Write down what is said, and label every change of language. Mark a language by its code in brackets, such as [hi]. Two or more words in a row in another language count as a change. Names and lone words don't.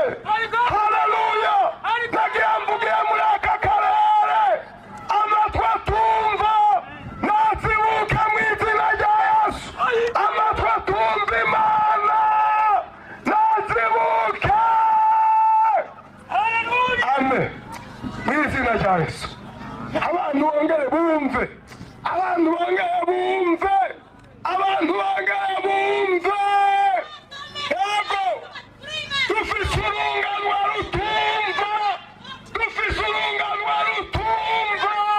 [rn] Haleluya. Nagira mvugiye muri aka karere amatwi atumva nazibuka mu izina rya Yesu. Amatwi atumva Imana nazibuka. Amen. Mu izina rya Yesu. Abantu bongere bumve, abantu bongere bumve, abantu bongere bumve. Yego dufise urunganwa rutumva, dufise urunganwa rutumva.